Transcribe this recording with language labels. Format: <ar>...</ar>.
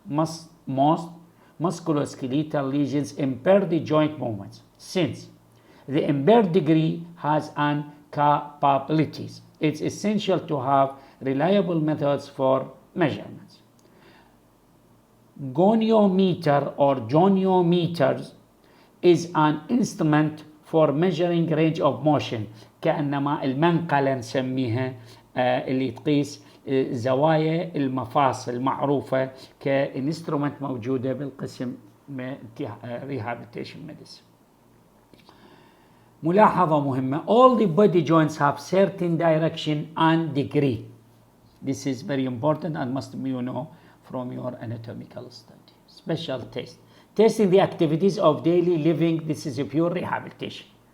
<en>Most musculoskeletal lesions impair the joint movements since the impaired degree has an capabilities. It's essential to have reliable methods for measurements. Goniometer or goniometers is an instrument for measuring range of motion.</en> <ar>كأنما المنقلة نسميها اللي تقيس زوايا المفاصل معروفة كإنسترومنت موجودة بالقسم rehabilitation medicine. ملاحظة مهمة.</ar> <en>All the body joints have certain direction and degree. This is very important and must be know from your anatomical study. Special test. Testing the activities of daily living. This is a pure rehabilitation.</en>